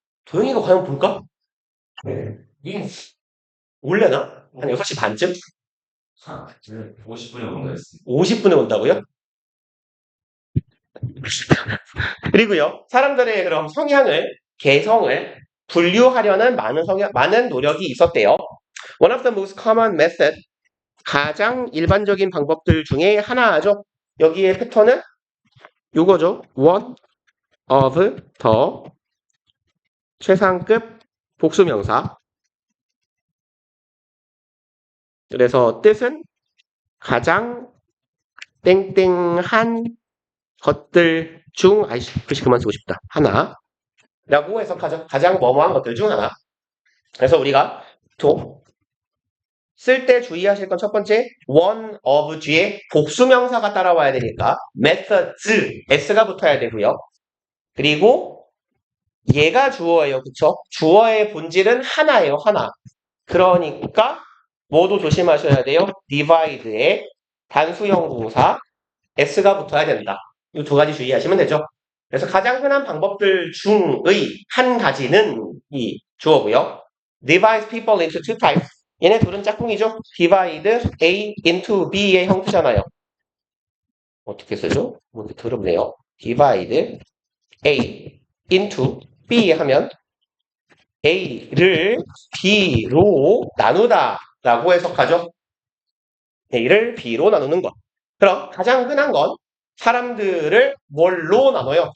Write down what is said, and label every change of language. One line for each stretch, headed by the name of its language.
Korean: 도영이가 과연 볼까? 네. 올려나? 한 6시 반쯤? 50분에 온다 했어. 50분에 온다고요? 그리고요, 사람들의 그럼 개성을 분류하려는 많은 노력이 있었대요.
English: One of the most common method, 가장 일반적인 방법들 중에 하나죠.
Korean: 여기에 패턴은 요거죠.
English: One of the 최상급 복수명사.
Korean: 그래서 뜻은 가장 땡땡한 것들 중, 아이씨, 글씨 그만 쓰고 싶다. 하나. 라고 해석하죠. 가장 뭐뭐한 것들 중 하나. 그래서 우리가 쓸 때 주의하실 건 첫 번째, one of 뒤에 복수명사가 따라와야 되니까 methods, s가 붙어야 되고요. 그리고 얘가 주어예요. 그쵸? 주어의 본질은 하나예요. 하나. 그러니까 뭐도 조심하셔야 돼요. divide에 단수형 동사 s가 붙어야 된다. 이 두 가지 주의하시면 되죠. 그래서 가장 흔한 방법들 중의 한 가지는 이 주어고요.
English: divide people into two types.
Korean: 얘네 둘은 짝꿍이죠. divide A into B 의 형태잖아요. 어떻게 쓰죠? 뭐 이렇게 더럽네요. divide A into B 하면 A를 B로 나누다 라고 해석하죠. A를 B로 나누는 것. 그럼 가장 흔한 건 사람들을 뭘로 나눠요?